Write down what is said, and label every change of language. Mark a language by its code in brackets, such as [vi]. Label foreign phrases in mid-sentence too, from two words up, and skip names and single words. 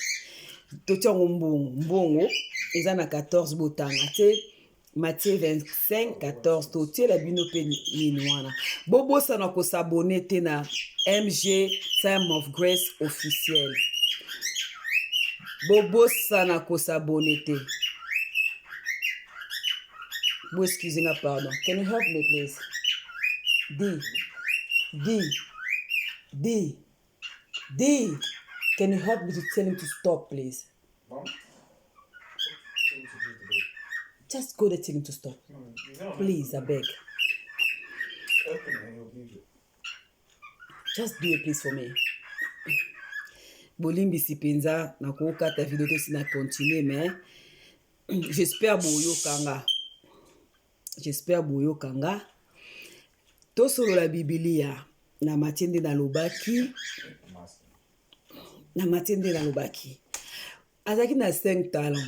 [ln] Totiango mbongo eza na 14 botanga te Matthieu 25, 14. Totie la bino pe ninoana. Bobo sana ko s'abonner te na MG Time of Grace officiel. Bobo sana ko s'abonner te. [fr] Bo excusez moi, pardon. [en] Can you help me please? D. Can you help me to tell him to stop, please? Just go there, tell him to stop. Please, I beg. Just do it, please, for me. [ln] Bolimbi si penza, na koka ta vidéo to si na continuer, [fr] mais j'espère [ln] boyo kanga. J'espère boyo kanga. To solo la Biblia na matiende na lobaki. Na matiende na lobaki. Azaki na 5 talents.